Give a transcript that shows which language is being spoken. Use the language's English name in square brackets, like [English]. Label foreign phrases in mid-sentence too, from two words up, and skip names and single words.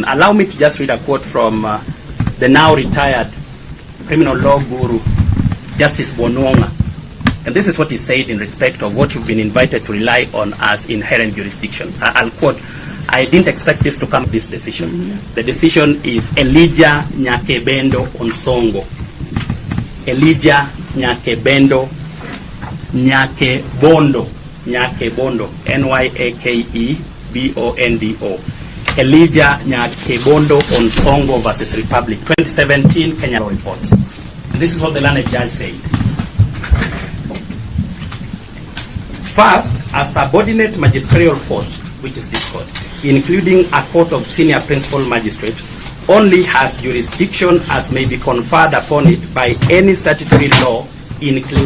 [English] Allow me to just read a quote from the now retired criminal law guru, Justice Bononga. And this is what he said in respect of what you've been invited to rely on as inherent jurisdiction. I'll quote, "I didn't expect this to come to this decision. Mm-hmm. The decision is Elijah Nyakebendo Onsongo. Elijah Nyakebondo, Nyakebondo, Elijah Nyakebondo Onsongo versus Republic, 2017 Kenya Law Reports." And this is what the learned judge said. First, a subordinate magisterial court, which is this court, including a court of senior principal magistrate, only has jurisdiction as may be conferred upon it by any statutory law, including